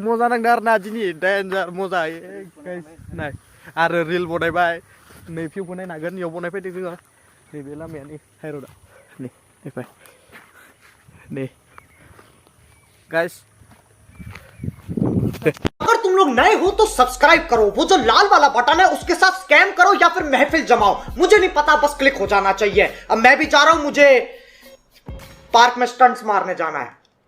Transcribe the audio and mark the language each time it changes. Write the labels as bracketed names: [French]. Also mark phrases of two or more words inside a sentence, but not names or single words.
[Bodo] मजा नांदों आरो ना दिनै डेन्जार मजा गाइस नाय आरो रिल बनायबाय नै भिउखौ नायनो हागोन इयाव बनायफैदों जोङो नैबे लामाया नै हाइरडआ नै नायफाय नै गाइस [Hindi] अगर तुम लोग नए हो तो सब्सक्राइब करो, वो जो लाल वाला बटन है उसके साथ स्कैम करो या फिर महफिल जमाओ, मुझे नहीं पता, बस क्लिक हो जाना चाहिए। अब मैं भी जा रहा हूं, मुझे पार्क में स्टंट्स मारने जाना है।